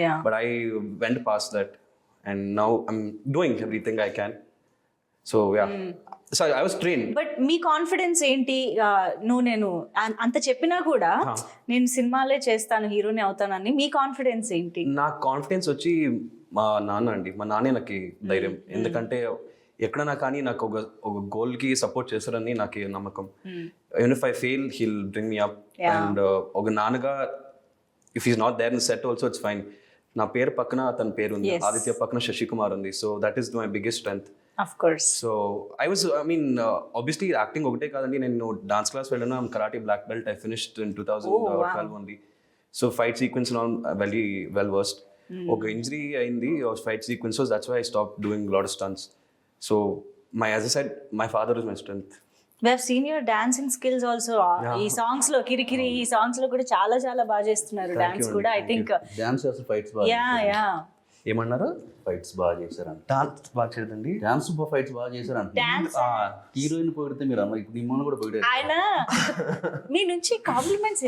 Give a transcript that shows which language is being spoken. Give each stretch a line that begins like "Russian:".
English: But I went pass that and now I'm doing everything I can. So yeah. So I was trained.
Telugu: But మీ confidence ఏంటి? నేను అంత చెప్పినా కూడా నేను సినిమాలే చేస్తాను, హీరోనే అవుతానని మీ కాన్ఫిడెన్స్ ఏంటి? నా కాన్ఫిడెన్స్ వచ్చి మా నాన్న అండి. మా నాన్నే నాకు ధైర్యం. ఎందుకంటే ఎక్కడన్నా కానీ నాకు ఒక గోల్కి సపోర్ట్ చేస్తారని నాకు నమ్మకం.
English: even if I fail he'll bring me up. And
Telugu: ఒక నాన్నగా
English: if he's not there in the set also it's fine.
Telugu: నా పేరు పక్కన అతని పేరు ఉంది, ఆదిత్య పక్కన శశికుమార్ ఉంది.
English: So that is my biggest strength. Of course. So I mean obviously acting
Telugu: ఒకటే కాదండి, నేను డాన్స్ క్లాస్ వెళ్ళాను,
English: I'm karate black belt, I finished in 2012 only. So fight sequence very well versed.
Telugu: ఒక ఇంజరీ అయింది
English: Fight sequences, that's why I stop doing lot of stunts. So as I said my father is my strength. We have seen your dancing skills also.
Telugu: ఈ songs లో కిరికిరి, ఈ songs లో కూడా చాలా బాగా చేస్తున్నారు డాన్స్ కూడా.
English: I think
Telugu: డాన్స్ చేస్తారు, ఫైట్స్ బాగా.
English: yeah
Telugu: ఏమన్నారు? ఫైట్స్ బాగా చేశారంట. డాన్స్ బాగా చేయదండి, డాన్స్ ఫైట్స్ బాగా చేశారంట. హీరోయిన్ పొగిడితే మీరు అమ్మ ఇప్పుడు మిమ్మల్ని కూడా పొగిడారు. ఆయన మీ నుంచి కాంప్లిమెంట్స్